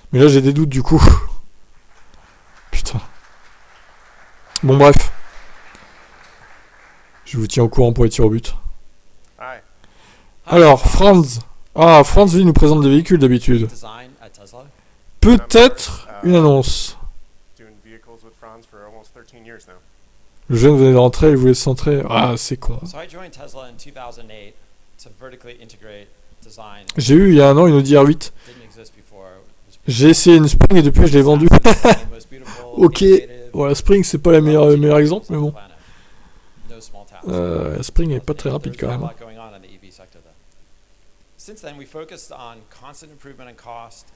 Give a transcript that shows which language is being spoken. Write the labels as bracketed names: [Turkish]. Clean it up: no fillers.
[French] Mais là j'ai des doutes du coup. Putain. Bon bref. Je vous tiens au courant pour les tirs au but. [English] Hi. [French] Alors, Franz. Ah, Franz lui nous présente des véhicules d'habitude. [English] Design at Tesla. [French] Peut-être une annonce. [English] Doing vehicles with Franz for almost 13 years now. [French] Le jeune venait de rentrer, il voulait se centrer. Ah, c'est con. [English] So I joined Tesla in 2008 to vertically integrate design. [French] J'ai eu il y a un an une Audi R8. [English] Didn't exist before. [French] J'ai essayé une Spring et depuis je l'ai vendue. [English] Was beautiful, [French] Ok. [English] innovative, [French] Voilà, Spring c'est pas le meilleur exemple, mais bon. [English] No small task. [French] La Spring est pas très rapide quand même. [English] There's a lot going on in the EV sector though. Since then, we focused on constant improvement in cost.